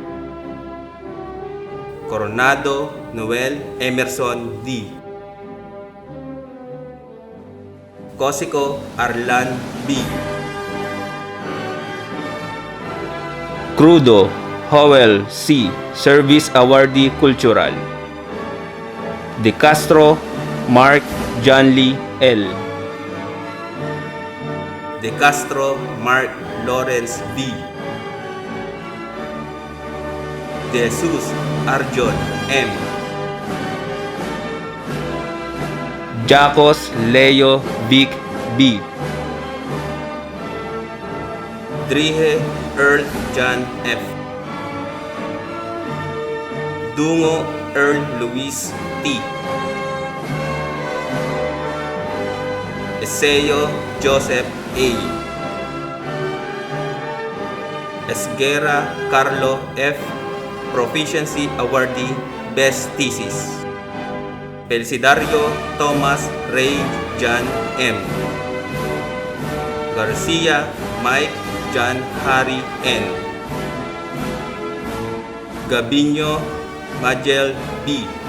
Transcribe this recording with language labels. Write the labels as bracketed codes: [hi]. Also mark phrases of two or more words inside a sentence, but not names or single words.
[en] Coronado Noel Emerson D. Cosico Arlan B. Crudo Howell C. Service Awardee Cultural. De Castro Mark John Lee L. De Castro Mark Lawrence B. De Jesus Arjon M. Jacos Leo Vic B. Drihe Earl John F. Dungo Earl Luis T. Eseyo Joseph A. Esguera Carlo F. Proficiency Awardee Best Thesis, Felicidario Thomas Ray John M. Garcia Mike John Harry N. Gabinho Magel B.